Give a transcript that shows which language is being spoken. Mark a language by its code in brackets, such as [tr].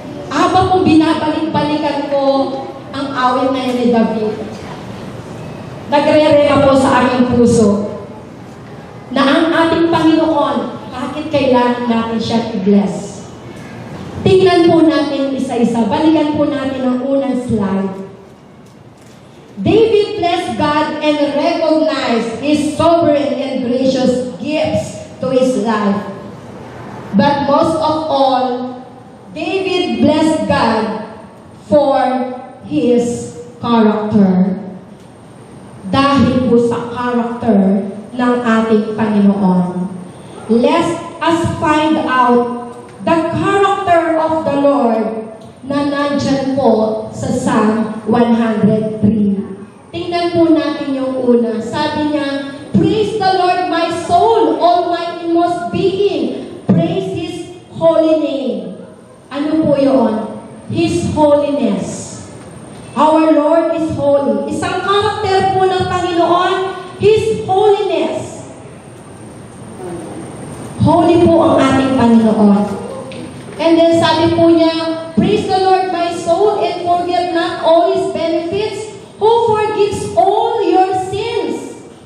[tl] Habang kung binabalik-balikan ko ang awit na yun ni David, nagre-rena po sa aming puso na ang ating Panginoon, bakit kailangan natin siya i-bless? Tingnan po natin isa-isa. Balikan po natin ang unang slide. [en] David blessed God and recognized His sovereign and gracious gifts to his life. But most of all, David blessed God for His character. [tl] Dahil po sa character ng ating Panginoon. [en] Let us find out the character of the Lord [tl] na nandyan po sa Psalm 103. Tingnan po natin yung una. Sabi niya, [en] praise the Lord my soul, all my inmost being. Praise His holy name. [tl] Ano po yun? [en] His holiness. Our Lord is holy. [tl] Isang character po ng Panginoon, [en] His holiness. [tl] Holy po ang ating Panginoon. [en] And then [tl] sabi po niya, [en] praise the Lord my soul and forget not all His benefits, who forgives all your sins.